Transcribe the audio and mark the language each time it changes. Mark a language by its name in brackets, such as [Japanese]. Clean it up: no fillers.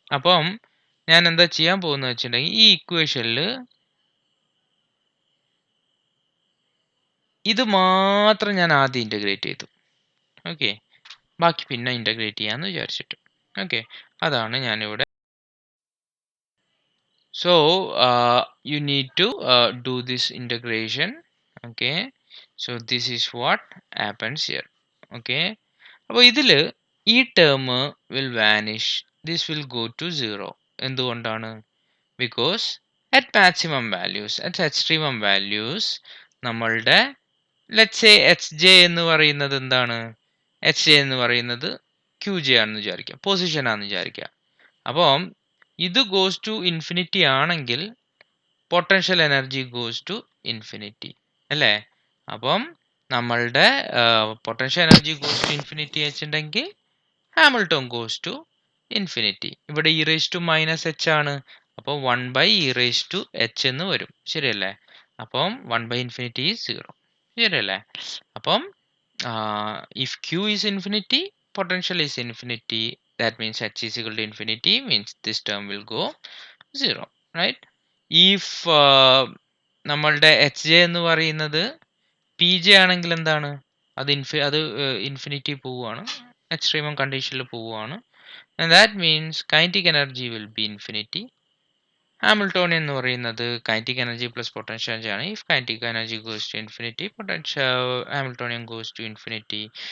[Malayalam] അപ്പം ഞാൻ എന്താ ചെയ്യാൻ പോകുന്നത് വെച്ചിട്ടുണ്ടെങ്കിൽ ഈ ഇക്വേഷനിൽ ഇത് മാത്രം ഞാൻ ആദ്യം ഇൻ്റഗ്രേറ്റ് ചെയ്തു. ഓക്കെ, ബാക്കി പിന്നെ ഇൻ്റഗ്രേറ്റ് ചെയ്യാമെന്ന് വിചാരിച്ചിട്ട്. ഓക്കെ, അതാണ് ഞാനിവിടെ. [English] So you need to do this integration. Okay, so this is what happens here. Okay, [Malayalam] അപ്പോൾ ഇതിൽ ഈ term [English] will vanish, this will go to 0. [Malayalam] എന്തുകൊണ്ടാണ്? [English] because at maximum values, at extremum values നമ്മളുടെ let's say H J [Malayalam] എന്ന് പറയുന്നത് എന്താണ്? H J എന്ന് പറയുന്നത് ക്യു ജെ ആണെന്ന് വിചാരിക്കുക, പൊസിഷൻ ആണെന്ന് വിചാരിക്കുക. അപ്പം ഇത് ഗോസ് ടു ഇൻഫിനിറ്റി ആണെങ്കിൽ potential energy goes to infinity അല്ലേ? അപ്പം നമ്മളുടെ potential energy goes to infinity വെച്ചിട്ടുണ്ടെങ്കിൽ ഹാമിൽട്ടൺ ഗോസ് ടു ഇൻഫിനിറ്റി. ഇവിടെ E raise to minus H ആണ്, അപ്പോൾ 1/e റേസ് ടു എച്ച് എന്ന് വരും. ശരിയല്ലേ? അപ്പം 1/∞ ഈസ് 0. ശരിയല്ലേ? അപ്പം [English] if Q is infinity, potential is infinity. That means H is equal to infinity, means this term will go 0, right? [Malayalam] If നമ്മളുടെ H J എന്ന് പറയുന്നത് പി ജെ ആണെങ്കിൽ എന്താണ് അത് ഇൻഫിനിറ്റി പോവുകയാണ്, എക്സ്ട്രീമം കണ്ടീഷനിൽ പോവുകയാണ്. [English] And that means kinetic energy will be infinity. Hamiltonian [Malayalam] എന്ന് പറയുന്നത് [English] kinetic energy plus potential energy ആണ്. If kinetic energy goes to infinity, potential Hamiltonian goes to infinity.